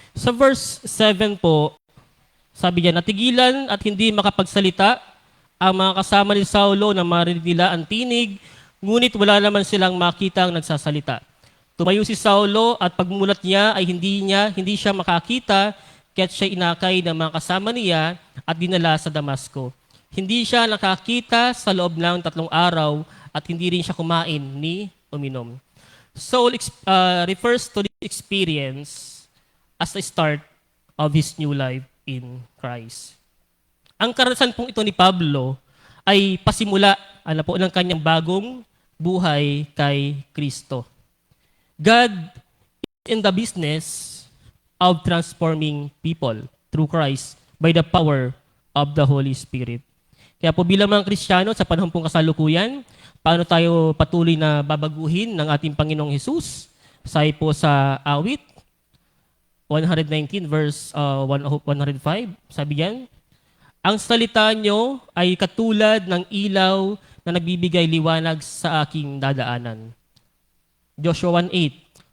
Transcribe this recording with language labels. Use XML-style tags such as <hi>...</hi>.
<tl>Sa verse 7 po, sabi niya, natigilan at hindi makapagsalita ang mga kasama ni Saulo na marinig nila ang tinig, ngunit wala naman silang makita ang nagsasalita. Tumayo si Saulo at pagmulat niya ay hindi siya makakita, kaya't siya inakay ng mga kasama niya at dinala sa Damasco. Hindi siya nakakita sa loob ng 3 araw at hindi rin siya kumain ni uminom.</tl> <en>Saul refers to this experience as the start of his new life in Christ.</en> <tl>Ang karanasan pong ito ni Pablo ay pasimula ng kanyang bagong buhay kay Kristo.</tl> <en>God is in the business of transforming people through Christ by the power of the Holy Spirit.</en> <tl>Kaya po bilang mga Kristiyano sa panahon pong kasalukuyan, paano tayo patuloy na babaguhin ng ating Panginoong Hesus? Sabi po sa awit 119 verse 105, sabi diyan, ang salita nyo ay katulad ng ilaw na nagbibigay liwanag sa aking dadaanan. Joshua 1:8,</tl>